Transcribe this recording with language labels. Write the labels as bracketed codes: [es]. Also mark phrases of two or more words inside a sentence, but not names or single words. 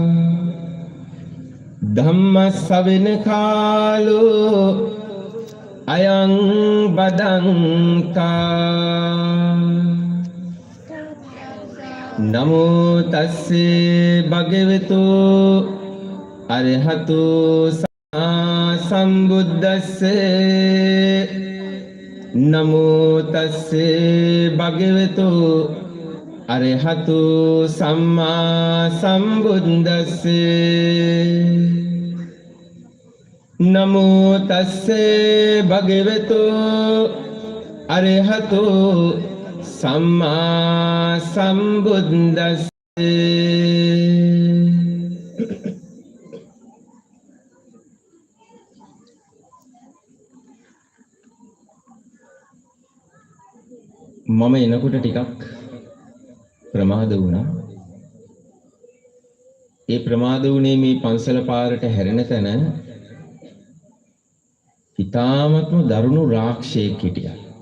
[pi] ධම්ම ශ්‍රවණ කාලෝ අයං බදන්තා නමෝ තස්සේ භගවතු අරහතු සම්බුද්දස්ස නමෝ තස්ස භගවතු අරහතු සම්මා සම්බුද්දස්ස නමෝ තස්ස භගවතු අරහතු සම්මා සම්බුද්දස්ස [si] මම එනකොට ටිකක් ප්‍රමාද වුණා. ඒ ප්‍රමාද වුණේ මේ පන්සල පාරට හැරෙන තැන ඊ타මත්ම දරුණු රාක්ෂයෙක් හිටියා.